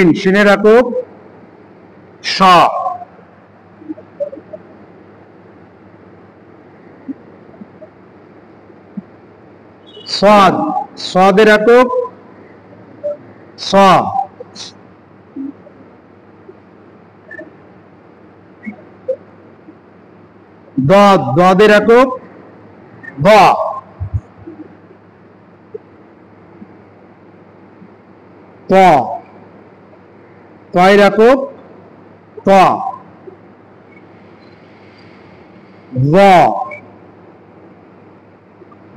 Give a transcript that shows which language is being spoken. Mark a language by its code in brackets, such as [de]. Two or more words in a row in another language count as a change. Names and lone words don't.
[bn] শিনের একক স। সাদ। সাদের একক স। দদ। দদের একক দ। ত। তয়ের একক ত। জ।